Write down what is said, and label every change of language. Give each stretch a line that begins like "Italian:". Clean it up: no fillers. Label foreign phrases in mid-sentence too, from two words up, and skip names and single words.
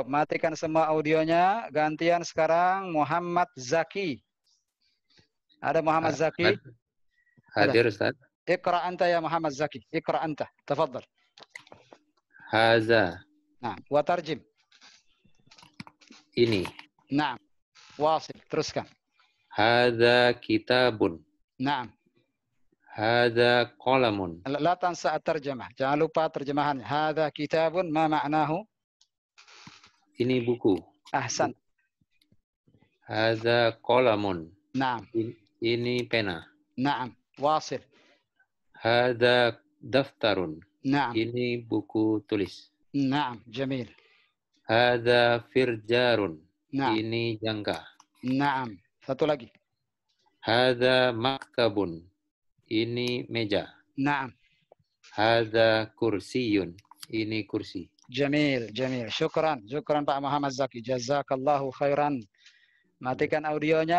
Indonesian: Matikan semua audionya. Gantian sekarang Muhammad Zaki. Ada Muhammad Zaki? Hadir Ustaz.
Arabic: اقرأ أنت يا Muhammad Zaki. اقرأ أنت. تفضل. Haza. Nah, وترجم.
Indonesian: Ini.
Arabic: نعم. واصل. Teruskan. هذا كتاب. Naam. هذا قلم. لا تنس الترجمة.
Indonesian: Jangan lupa terjemahannya.
Arabic: هذا كتاب ما معناه?
Indonesian: Ini buku.
Arabic: Ahsan. هذا قلم. Naam.
Indonesian: Ini pena.
Arabic: نعم. واصل. هذا دفتر. Naam.
Indonesian: Ini buku tulis.
Arabic: نعم. جميل. هذا فرجار. Naam.
Indonesian: Ini jangka. Naam. Satu lagi.
Arabic: هذا مكتب.
Indonesian: Ini meja.
Arabic: Naam. هذا كرسي.
Indonesian: Ini kursi.
Arabic: Jamil.
Indonesian: Syukran Pak Muhammad Zaki.
Arabic: جزاك الله خيرا.
Indonesian: Matikan audionya.